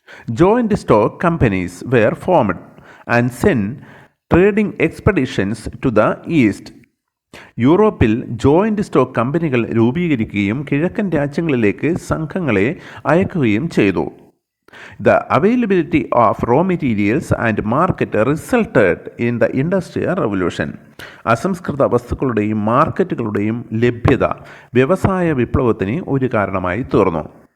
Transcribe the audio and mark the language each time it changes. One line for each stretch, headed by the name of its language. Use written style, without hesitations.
English: Joint stock companies were formed and send trading expeditions to the east.
Malayalam: യൂറോപ്പിൽ joint stock കമ്പനികൾ രൂപീകരിക്കുകയും കിഴക്കൻ രാജ്യങ്ങളിലേക്ക് സംഘങ്ങളെ അയക്കുകയും ചെയ്തു.
English: The availability of raw materials and market resulted in the Industrial Revolution.
Malayalam: അസംസ്കൃത വസ്തുക്കളുടെയും മാർക്കറ്റുകളുടെയും ലഭ്യത വ്യവസായ വിപ്ലവത്തിന് ഒരു കാരണമായി തീർന്നു.